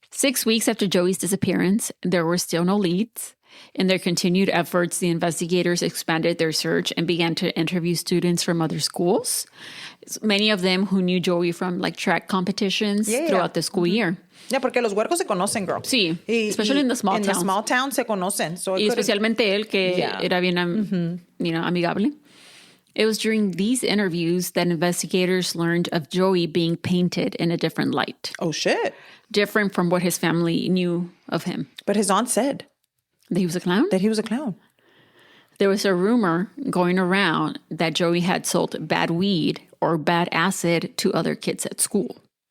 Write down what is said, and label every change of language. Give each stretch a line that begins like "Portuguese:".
English: 6 weeks after Joey's disappearance, there were still no leads. In their continued efforts, the investigators expanded their search and began to interview students from other schools. Many of them who knew Joey from like track competitions throughout the school year.
Spanish: Yeah, porque los huercos se conocen, girl.
English: Sí, especially in the small towns. In the small towns
Spanish: se conocen.
English: So
Spanish: y especialmente él, que era bien amigable.
English: It was during these interviews that investigators learned of Joey being painted in a different light. Oh, shit. Different from what his family knew of him. But his aunt said. That he was a clown? That he was a clown. There was a rumor going around that Joey had sold bad weed or bad acid to other kids at school.